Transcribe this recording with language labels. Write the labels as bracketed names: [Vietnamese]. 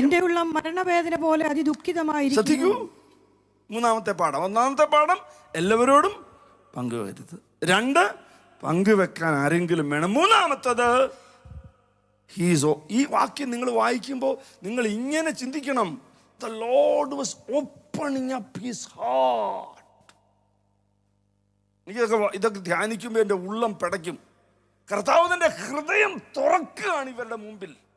[Malayalam] എന്റെ ഉള്ളം മരണവേദന പോലെ അതിദുഃഖിതമായിരിക്കുന്നു. ശ്രദ്ധിക്കൂ. മൂന്നാമത്തെ പാഠം. ഒന്നാമത്തെ പാഠം എല്ലാവരോടും പങ്കുവരുത്. 2, പങ്കുവെക്കാൻ ആരെങ്കിലും വേണം. മൂന്നാമത്തത് ഈ വാക്യം നിങ്ങൾ വായിക്കുമ്പോൾ നിങ്ങൾ ഇങ്ങനെ ചിന്തിക്കണം. [English] The Lord was opening up his heart. [Malayalam] ഇതൊക്കെ ധ്യാനിക്കുമ്പോൾ എൻ്റെ ഉള്ളം പിടയ്ക്കും. കർത്താവ് തന്റെ ഹൃദയം തുറക്കുകയാണ് ഇവരുടെ മുമ്പിൽ.